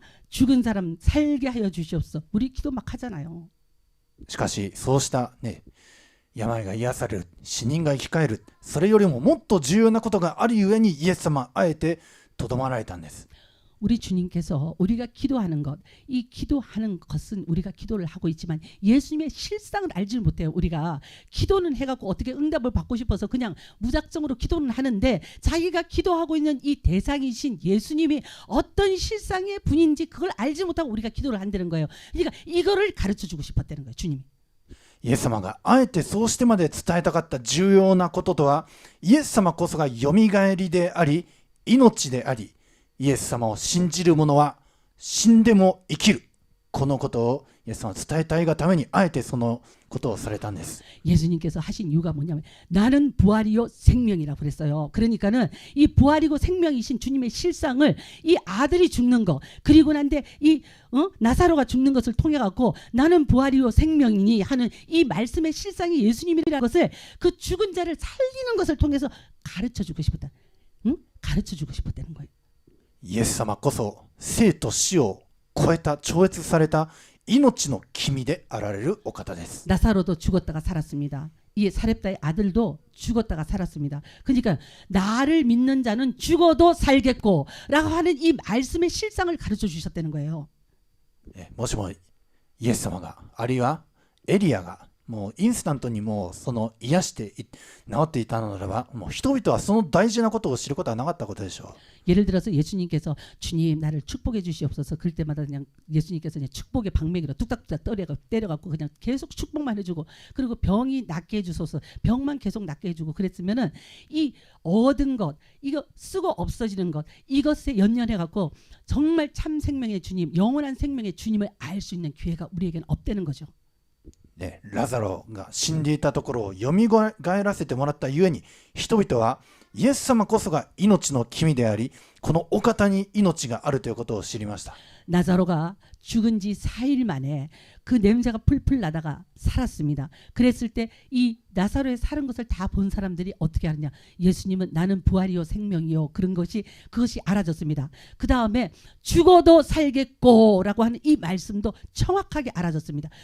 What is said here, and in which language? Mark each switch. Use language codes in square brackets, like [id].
[ko] 죽은 사람 살게 하여 주시옵소서. 우리 기도 막 하잖아요. [ja] しかしそうした病が癒される、死人が生き返る、それよりももっと重要なことがあるゆえにイエス様あえてとどまられたんです。 [ko] 우리 주님께서 우리가 기도하는 것, 이 기도하는 것은 우리가 기도를 하고 있지만 예수님의 실상을 알지 못해요. 우리가 기도는 해갖고 어떻게 응답을 받고 싶어서 그냥 무작정으로 기도는 하는데 자기가 기도하고 있는 이 대상이신 예수님이 어떤 실상의 분인지 그걸 알지 못하고 우리가 기도를 한다는 거예요. 그러니까 이거를 가르쳐주고 싶었다는 거예요. 주님이. [ja] イエス様があえてそうしてまで伝えたかった重要なこととは、イエス様こそがよみがえりであり、命であり、イエス様を信じる者は死んでも生きる。このことをイエス様は伝えたいがためにあえてそのことをされたんです。 [ko] 예수님께서 하신 이유가 뭐냐면 나는 부활이요 생명이라고 그랬어요. 그러니까는 이 부활이고 생명이신 주님의 실상을 이 아들이 죽는 거 그리고 난데 이 나사로가 죽는 것을 통해 갖고 나는 부활이요 생명이니 하는 이 말씀의 실상이 예수님이라는 것을 그 죽은 자를 살리는 것을 통해서 가르쳐 주고 싶었다. 가르쳐 주고 싶었다는 거예요. [ja] イエス様こそ生と死を超えた超越された命の君であられるお方です。 [ko] 나사로도 죽었다가 살았습니다. 이 사렙다의 아들도 죽었다가 살았습니다. 그러니까 나를 믿는 자는 죽어도 살겠고 라고 하는 이 말씀의 실상을 가르쳐 주셨다는 거예요. [ja] もしもイエス様があるいはエリアがもうインスタントにもうその癒して治っていたのならばもう人々はその大事なことを知ることはなかったことでしょう。 [ko] 예를 들어서 예수님께서 주님 나를 축복해 주시옵소서 그럴 때마다 그냥 예수님께서 그냥 축복의 방맹이로 뚝딱뚝딱 때려갖고 그냥 계속 축복만 해주고 그리고 병이 낫게 해주소서 병만 계속 낫게 해주고 그랬으면은 이 얻은 것 이거 쓰고 없어지는 것 이것에 연연해갖고 정말 참 생명의 주님 영원한 생명의 주님을 알 수 있는 기회가 우리에게는 없다는 거죠. [ja] ラザロが死んでいたところをよみがえらせてもらったゆえに人々はイエス様こそが命の君でありこのお方に命があるということを知りました。 [ko] 나사로가 죽은 지 4일 만에 그 냄새가 풀풀 나다가 살았습니다. 그랬을 때 이 나사로의 사는 것을 다 본 사람들이 어떻게 하느냐? 예수님은 나는 부활이요 생명이요 그런 그것이 알아졌습니다. 그 다음에 죽어도 살겠고라고 하는 이 말씀도 정확하게 알아졌습니다.